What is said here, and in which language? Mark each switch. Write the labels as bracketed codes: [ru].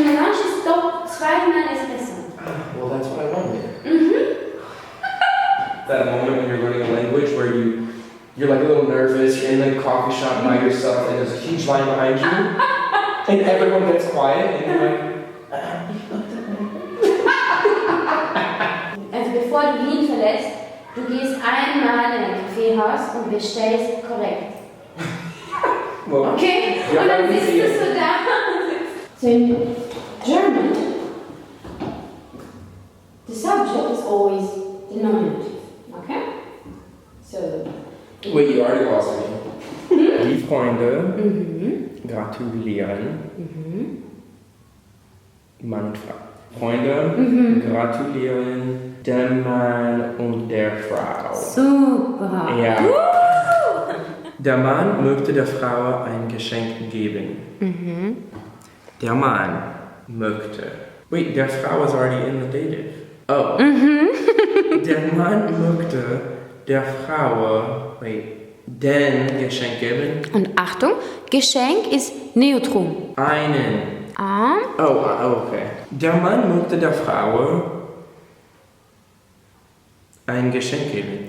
[de] ein Melange ist doch zweimal Espresso. [en] Well, that's what I wanted. That moment when you're learning a language where you're like a little nervous, you're in the coffee shop by yourself, and there's a huge line behind you, and everyone gets quiet, and you're like, Also bevor du Wien verlässt, du gehst einmal in ein Kaffeehaus und bestellst korrekt. well, Okay? [de] Ja, Und dann dann sitzt ist du so da. [en] So in German, the subject is always the nominative. Okay? So. wait, you already lost me. [de] Die Freunde gratulieren. Mann und Frau. Freunde gratulieren dem Mann und der Frau. Super. Ja. Der Mann möchte der Frau ein Geschenk geben. Der Mann möchte. [en] Wait, [de] der Frau [en] is already in the dative. Oh. [de] Der Mann möchte der Frau, den Geschenk geben. Und Achtung, Geschenk ist Neutrum. Einen. Okay. Der Mann möchte der Frau ein Geschenk geben.